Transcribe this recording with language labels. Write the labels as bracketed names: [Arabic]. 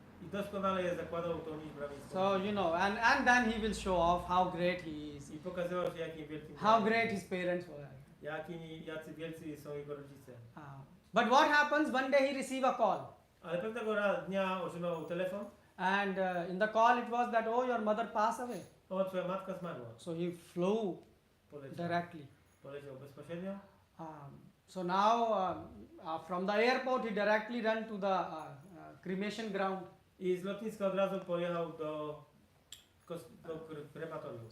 [Polish] i doskonale je zakładał tą nić bramińską. [English] So you know, and then he will show off how great he is, [Polish] I pokazywał się jakim wielkim [English] how great his parents were. [Polish] jacy wielcy są jego rodzice. [English] But what happens one day he receive a call, [Polish] Ale pewnego dnia otrzymał telefon, [English] and in the call it was that, oh, your mother passed away. [Polish] o, twoja matka zmarła. [English] So he flew [Polish] Poleciał, [English] directly. [Polish] poleciał bezpośrednio. [English] So now from the airport he directly ran to the cremation ground. [Polish] I z lotniska od razu pojechał do krematorium.